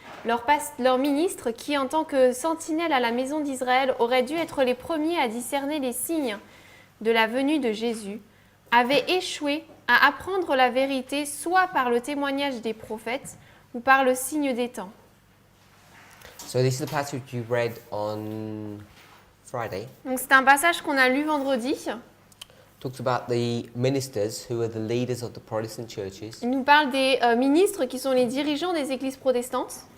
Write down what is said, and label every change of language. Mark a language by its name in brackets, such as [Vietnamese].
[French] Leurs ministres, qui en tant que sentinelles à la maison d'Israël auraient dû être les premiers à discerner les signes de la venue de Jésus, avaient échoué à apprendre la vérité soit par le témoignage des prophètes ou par le signe des temps. [English] So this is the passage you read on Friday. [French] Donc c'est un passage qu'on a lu vendredi. [English] Talks about the ministers who are the leaders of the Protestant churches. [French] Il nous parle des ministres qui sont les dirigeants des églises protestantes.